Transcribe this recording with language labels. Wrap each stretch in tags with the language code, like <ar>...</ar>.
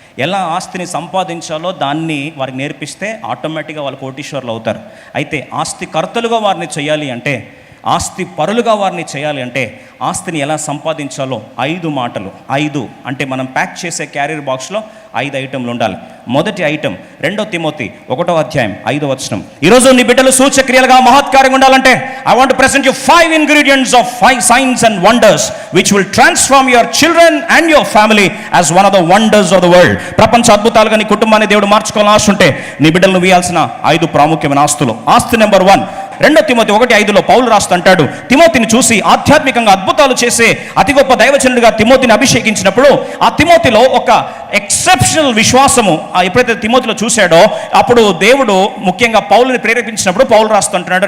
<te>ఎలా ఆస్తిని సంపాదించాలో దాన్ని వారికి నేర్పిస్తే ఆటోమేటిక్గా వాళ్ళు కోటీశ్వరులు అవుతారు. అయితే ఆస్తి కర్తలుగా వారిని చేయాలి అంటే, ఆస్తి పరులుగా వారిని చేయాలి అంటే ఆస్తిని ఎలా సంపాదించాలో 5 మాటలు. 5 అంటే మనం ప్యాక్ చేసే క్యారియర్ బాక్స్లో 5 ఐటెంలు ఉండాలి. మొదటి ఐటెం 2 తిమోతి 1వ అధ్యాయం 5వ వచనం. ఈరోజు నీ బిడ్డలు సూచక్రియలుగా మహత్కార్యంగా ఉండాలంటే</te> <en>I want to present you 5 ingredients of 5 signs and wonders which will transform your children and your family as one of the wonders of the world.</en> <te>ప్రపంచ అద్భుతాలుగా నీ కుటుంబాన్ని దేవుడు మార్చుకోవాలని ఆశ ఉంటే నీ బిడ్డలను ఇవ్వాల్సిన 5 ప్రాముఖ్యమైన ఆస్తులు. ఆస్తి నెంబర్ 1, 2 తిమోతి 1:5లో పౌలు రాస్తుంటాడు, తిమోతిని చూసి ఆధ్యాత్మికంగా అద్భుతాలు చేసే అతి గొప్ప దైవజనుడిగా తిమోతిని అభిషేకించినప్పుడు ఆ తిమోతిలో ఒక ఎక్సెప్షనల్ విశ్వాసము ఎప్పుడైతే తిమోతిలో చూశాడో అప్పుడు దేవుడు ముఖ్యంగా పౌలుని ప్రేరేపించినప్పుడు పౌలు రాస్తుంటున్నాడు.</te>